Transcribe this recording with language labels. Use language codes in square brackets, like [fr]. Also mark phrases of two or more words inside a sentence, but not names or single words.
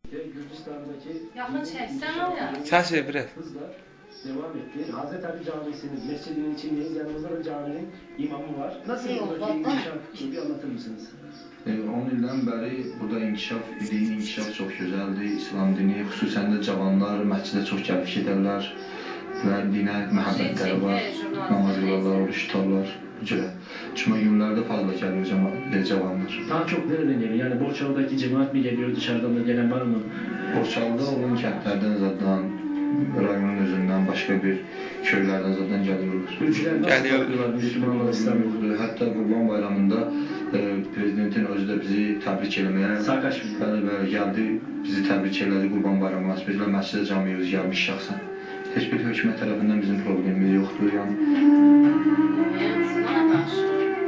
[tr] Gürcistan'daki [az] Yaxın çəksən oraya. Çək biraz. [tr] hızla devam etti. Hazreti Ali Camisi'nin, mescidinin içindeyiz. Yanımızda da caminin imamı var. Nasıl buradaki inkişaf? Bir anlatır mısınız? [az] 10 ildən bəri burada dini inkişaf çox gözəldir. İslam dini, xüsusən də cavanlar məscidə çox gəlib gedərlər və dinə məhəbbətləri var. Namaz qılarlar, oruç tutarlar. Cümə günlərdə fazla gəlir cavanlar. [tr] Daha çok nereden geliyor? Yani Borçalı'daki cemaat mi geliyor? Dışarıdan da gelen var mı? [az] Borçalıda olan kəndlərdən zaten rayonun özündən başqa bir köylərdən zaten gəlirlər. [tr] Gürcüler nasıl Geliyor. bakıyorlar Müslümanlar, İslam'a? [az] Hətta Qurban Bayramında prezidentin özü də bizi təbrik eləməyə bəli gəldi, bizi təbrik elədi Qurban Bayramı. Biz də məscidə camiyə özü gəlmiş şəxsən. Heç bir hökumət tərəfindən bizim problemimiz yoxdur. Yəni.